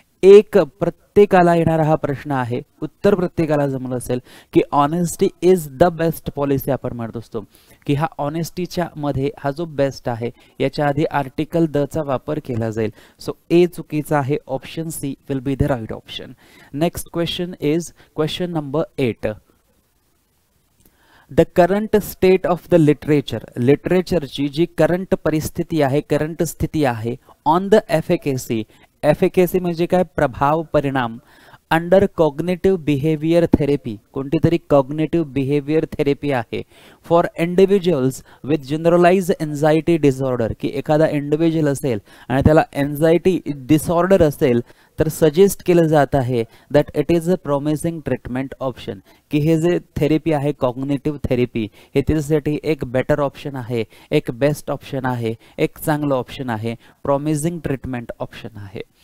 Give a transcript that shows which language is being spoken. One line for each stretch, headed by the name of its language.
Marathi: एक प्रत्येकाला येणारा हा प्रश्न आहे, उत्तर प्रत्येकाला जमलं असेल की
English: Honesty is the best policy.
Marathi: आपण म्हणत असतो की हा ऑनेस्टीच्या मध्ये हा जो बेस्ट आहे याच्या आधी आर्टिकल द चा वापर केला जाईल.
English: so A
Marathi: चुकीचा आहे,
English: Option C will be the right option. Next question is question number 8. The current state of the literature,
Marathi: लिटरेचरची G current परिस्थिती आहे, करंट स्थिती आहे,
English: on the efficacy,
Marathi: एफिकेसी म्हणजे काय, प्रभाव, परिणाम,
English: under cognitive behaviour therapy,
Marathi: कोणती तरी कॉग्नेटिव्ह बिहेवियर थेरपी आहे,
English: for individuals with generalise anxiety disorder,
Marathi: की एखादा इंडिव्हिज्युअल असेल आणि त्याला एन्झायटी डिसऑर्डर असेल तर सजेस्ट केलं जात आहे
English: that it is a promising treatment option,
Marathi: की हे जे थेरपी आहे कॉग्नेटिव्ह थेरपी, हे त्याच्यासाठी एक बेटर ऑप्शन आहे, एक बेस्ट ऑप्शन आहे, एक चांगलं ऑप्शन आहे, प्रॉमिसिंग ट्रीटमेंट ऑप्शन आहे.